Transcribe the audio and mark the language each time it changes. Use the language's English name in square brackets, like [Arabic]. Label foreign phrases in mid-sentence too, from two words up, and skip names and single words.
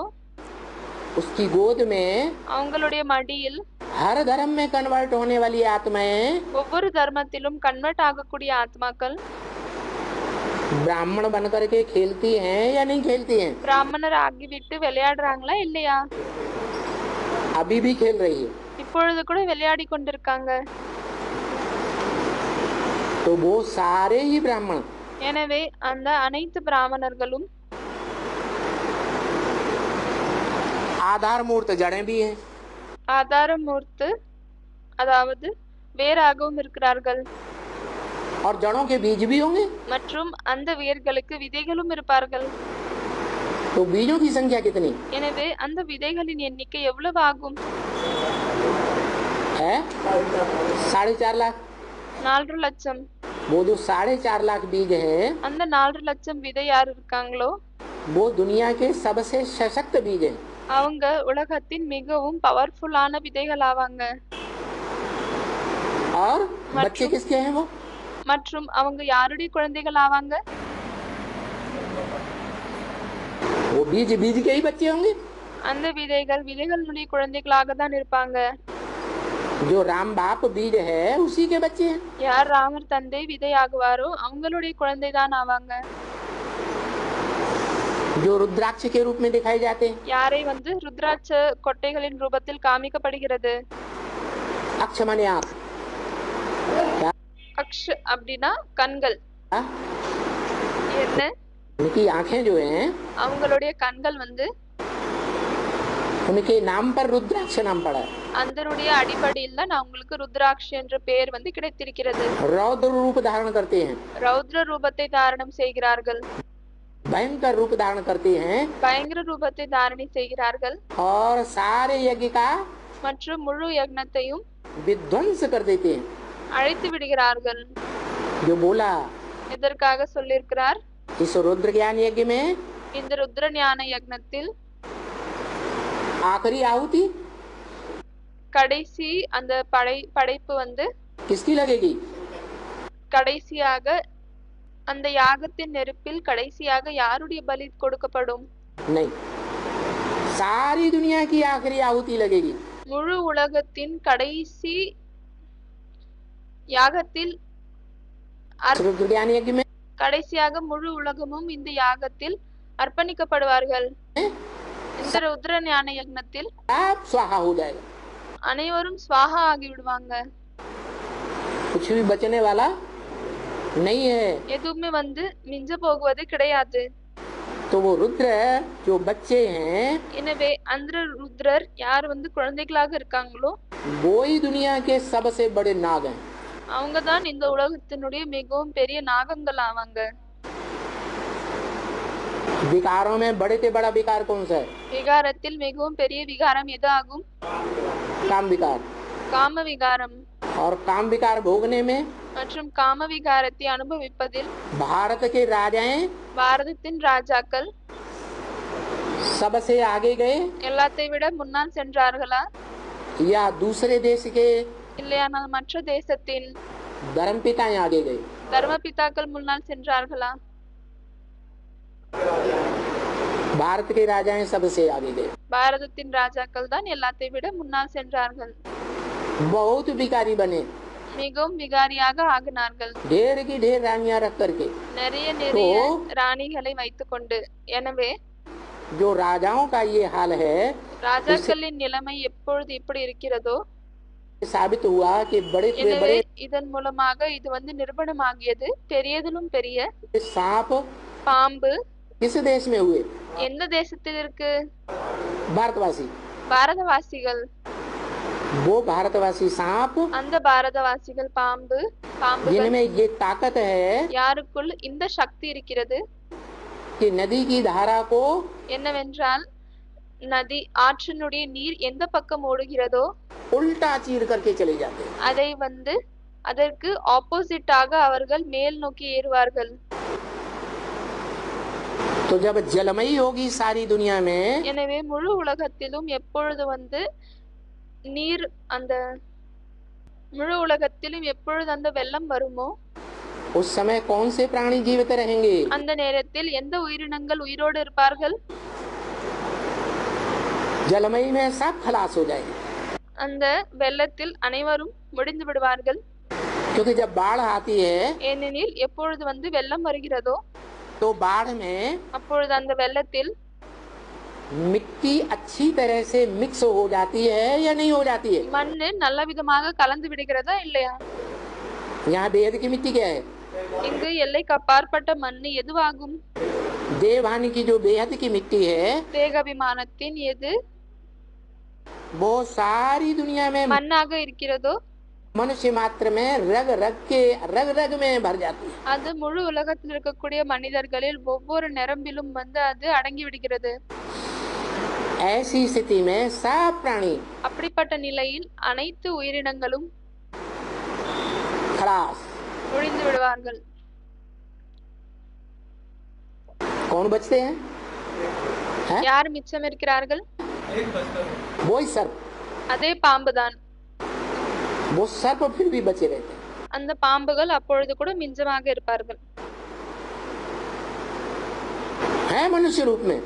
[Hindi] उसकी गोद में [Tamil] அவங்களுடைய மடியில் [Hindi] हर धर्म में कन्वर्ट होने वाली आत्माएं [Tamil] ஒவ்வொரு தர்மத்திலும் கன்வெர்ட் ஆகக்கூடிய ஆத்மாக்கள் [Hindi] ब्राह्मण बनकर के खेलती हैं या नहीं खेलती हैं? [Tamil] பிராமணர் ஆகிவிட்டு விளையாடுறாங்களா இல்லையா? [Hindi] अभी भी खेल रही है। [Tamil] இப்பொழுது கூட விளையாடி கொண்டிருக்காங்க. [Hindi] तो वो सारे ही ब्राह्मण [Tamil] எனவே அந்த அனைத்து பிராமணர்களும் [Hindi] आधार मूर्त जड़ें भी हैं। [Tamil] ஆதாரமூர்த்து அதாவது வேறாகவும் இருக்கிறார்கள். [Hindi] और जड़ों के बीज भी होंगे। [Tamil] மற்றும் அந்த வேர்களுக்கு விதைகளும் இருப்பார்கள். [Hindi] तो बीजों की संख्या कितनी [Tamil] எனவே அந்த விதைகளின் எண்ணிக்கை எவ்வளவு ஆகும்? [Hindi] है? 4.5 लाख। [Tamil] 4 லட்சம். [Hindi] वो जो 4.5 लाख बीज हैं, [Tamil] அந்த 4 லட்சம் விதை யார் இருக்காங்களோ [Hindi] वो दुनिया के सबसे सशक्त बीज हैं। [Tamil] அவங்க உலகத்தின் மிகவும் பவர்ஃபுல்லான விதைகள் ஆவாங்க. [Hindi] और बच्चे किसके हैं वो? [Tamil] மற்றும் அவங்க யாருடைய குழந்தைகள் ஆவாங்க? [Hindi] वो बीज के ही बच्चे होंगे। [Tamil] அந்த விதைகளுடைய குழந்தைகளாக தான் இருப்பாங்க. [Hindi] जो राम बाप बीज है उसी के बच्चे हैं। [Tamil] யார் ராமர் தந்தை விதை ஆகுவாரோ அவங்களுடைய குழந்தை தான் ஆவாங்க. [Hindi] जो रुद्राक्ष के रूप में दिखाए जाते हैं, [Tamil] யாரை வந்து ருத்ராட்ச கொட்டைகளின் ரூபத்தில் காமிக்கப்படுகிறது. [Hindi] अक्ष माने आँख। [Tamil] அக்ஷ அப்படின்னா கண்கள். [Hindi] हाँ? [Tamil] என்ன? [Hindi] उनकी आंखें जो हैं, [Tamil] அவங்களுடைய கண்கள் வந்து [Hindi] उनके नाम पर रुद्राक्ष नाम पड़ा है। [Tamil] அதனுடைய அடிப்படையில் தான் அவங்களுக்கு ருத்ராட்ச என்ற பெயர் வந்து கிடைத்திருக்கிறது. [Hindi] रौद्र रूप धारण करते हैं, [Tamil] ரௌத்ர ரூபத்தை தாரணம் செய்கிறார்கள். [Hindi] भयंकर रूप धारण करते हैं [Tamil] பயங்கர ரூபத்தை தாரணை செய்கிறார்கள். [Hindi] और सारे यज्ञ का [Tamil] மற்றும் முழு யக்னத்தையும் [Hindi] विध्वंस कर देते हैं। [Tamil] அழைத்து விடுகிறார்கள். [Hindi] जो बोला [Tamil] இதற்காக சொல்லியிருக்கிறார், [Hindi] इस रुद्र ज्ञान यज्ञ में [Tamil] இந்த ருத்ர ஞான யக்னத்தில் [Hindi] आखिरी आहुति [Tamil] கடைசி அந்த படைப்பு வந்து [Hindi] किसकी लगेगी? [Tamil] கடைசியாக அந்த யாகத்தின் நெருப்பில் கடைசியாக யாருடைய பலி கொடுக்கப்படும்? [Hindi] नहीं, सारी दुनिया की आखिरी आहुति लगेगी। [Tamil] முழு உலகத்தின் கடைசி யாகத்தில் [Hindi] रुद्र ज्ञान यज्ञ में [Tamil] கடைசியாக முழு உலகமும் இந்த யாகத்தில் அர்ப்பணிக்கப்படுவார்கள். இந்த ருத்ர ஞான யக்னத்தில் [Hindi] सब स्वाहा हो जाएगा, [Tamil] அனைவரும் ஸ்வாஹா ஆகி விடுவாங்க. [Hindi] कुछ भी बचने वाला नहीं है। [Tamil] எதுவுமே மிஞ்ச போகுவது கிடையாது. [Hindi] तो वो रुद्र जो बच्चे हैं [Tamil] எனவே அந்த ருத்ரர் யார் குழந்தைகளாக இருக்காங்களோ [Hindi] वो ही दुनिया के सबसे बड़े नाग हैं। [Tamil] அவங்க தான் இந்த உலகத்தினுடைய மிகவும் பெரிய நாகங்கள் ஆவாங்க. [Hindi] विकारों में बड़े से बड़ा विकार कौन सा है? [Tamil] விகாரத்தில் மிகவும் பெரிய விகாரம் எது ஆகும்? [Hindi] काम विकार। [Tamil] காம விகாரம். [Hindi] और काम विकार भोगने में [Tamil] மற்றும் காம விகாரத்தை அனுபவிப்பதில் [Hindi] भारत के राजाएं [Tamil] பாரதத்தின் ராஜாக்கள் [Hindi] सबसे आगे गए [Tamil] எல்லாத்தை விட முன்னால் சென்றார்களா [Hindi] या दूसरे देश के [Tamil] இல்லையானால் மற்ற தேசத்தின் [Hindi] धर्मपिताएं आगे गए? [Tamil] தர்மபிதாக்கள் முன்னால் சென்றார்களா? [Hindi] भारत के राजाएं सबसे आगे गए। [Tamil] பாரதத்தின் ராஜாக்கள் தான் எல்லாத்தை விட முன்னால் சென்றார்கள். [Hindi] बहुत विकारी बने, [Tamil] மிகவும் விகாரியாக ஆகினார்கள். [Hindi] ढेर की ढेर रानियां रख करके। [Tamil] நிறைய நிறைய ராணிகளை வைத்துக்கொண்டு. எனவே [Hindi] जो राजाओं का ये हाल है, [Tamil] ராஜாக்களின் நிலைமை எப்பொழுது இப்படி இருக்கிறதோ [Hindi] साबित हुआ कि बड़े से [Tamil] எனவே [Hindi] बड़े [Tamil] இதன் மூலமாக இது நிரூபணமாகியது. பெரியதிலும் பெரிய [Hindi] सांप [Tamil] பாம்பு [Hindi] किस देश में हुए? [Tamil] எந்த தேசத்தில் இருக்கு? [Hindi] भारतवासी। [Tamil] பாரதவாசிகள். [Hindi] वो भारतवासी सांप [Tamil] அந்த பாரதவாசிகள் பாம்புகள் [Hindi] जिनमें ये ताकत है [Tamil] யாருக்குள் இந்த சக்தி இருக்கிறது [Hindi] कि नदी की धारा को [Tamil] என்னவென்றால் நதி ஆற்றினுடைய நீர் எந்த பக்கம் ஓடுகிறதோ [Hindi] उल्टा चीर करके चले जाते हैं। [Tamil] அதை அதற்கு ஆப்போசிட்டாக அவர்கள் மேல் நோக்கி ஏறுவார்கள். [Hindi] तो जब जलमयी होगी सारी दुनिया में, [Tamil] எனவே முழு உலகத்திலும் எப்பொழுது நீர் அந்த முழு உலகத்திலும் எப்பொழுது அந்த வெள்ளம் வருமோ [Hindi] उस समय कौन से प्राणी जीवित रहेंगे? [Tamil] அந்த நேரத்தில் எந்த உயிரினங்கள் உயிரோடு இருப்பார்கள்? [Hindi] जलमयी में सब खलास हो जाएंगे, [Tamil] அந்த வெள்ளத்தில் அனைவரும் முடிந்து விடுவார்கள். [Hindi] क्योंकि जब बाढ़ आती है [Tamil] ஏனெனில் எப்பொழுது வெள்ளம் வருகிறதோ [Hindi] तो बाढ़ में [Tamil] அப்பொழுது அந்த வெள்ளத்தில் [Hindi] मिट्टी अच्छी तरह से मिक्स हो जाती है या नहीं हो जाती है? [Tamil] மண்ணு நல்ல விதமாக கலந்து விடுகிறதா இல்லையா? [Hindi] यहाँ बेहद की मिट्टी क्या है? [Tamil] இங்கு எல்லைக்கு அப்பாற்பட்ட மண்ணு எதுவாகும்? [Hindi] देवहानि की जो बेहद की मिट्टी है [Tamil] தேகாபிமானத்தின் எது [Hindi] वो सारी दुनिया में [Tamil] மண்ணாக இருக்கிறதோ [Hindi] मनुष्य मात्र में रग रग में भर जाती है। [Tamil] அது முழு உலகத்தில் இருக்கக்கூடிய மனிதர்களில் ஒவ்வொரு நரம்பிலும் அது அடங்கி விடுகிறது. [Hindi] ऐसी स्थिति में सब प्राणी [Tamil] அப்படிப்பட்ட நிலையில் அனைத்து உயிரினங்களும் [Hindi] खलास। [Tamil] முடிந்து விடுவார்கள். [Hindi] कौन बचते हैं? [Tamil] யார் மிச்சம் இருக்கிறார்கள்? [Hindi] वो ही सर्प। [Tamil] அதே பாம்புதான். [Hindi] वो सर्प फिर भी बचे रहते हैं। [Tamil] அந்த பாம்புகள் அப்பொழுது கூட மிஞ்சமாக இருப்பார்கள். [Hindi] है मनुष्य रूप में,